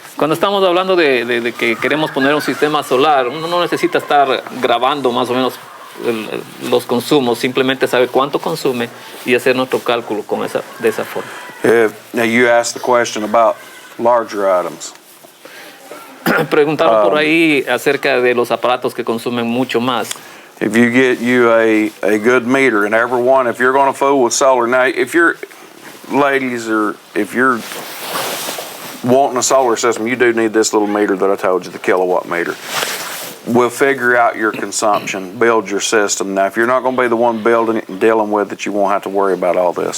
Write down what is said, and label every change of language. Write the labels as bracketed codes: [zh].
[es] Cuando estamos hablando de que queremos poner un sistema solar, uno no necesita estar grabando más o menos los consumos, simplemente saber cuánto consume y hacer nuestro cálculo de esa forma. [en] Now you asked the question about larger items. [es] Preguntaron por ahí acerca de los aparatos que consumen mucho más. [en] If you get you a good meter, and everyone, if you're going to fool with solar, now if you're ladies or if you're wanting a solar system, you do need this little meter that I told you, the kilowatt meter. We'll figure out your consumption, build your system. Now, if you're not going to be the one building it and dealing with it, you won't have to worry about all this.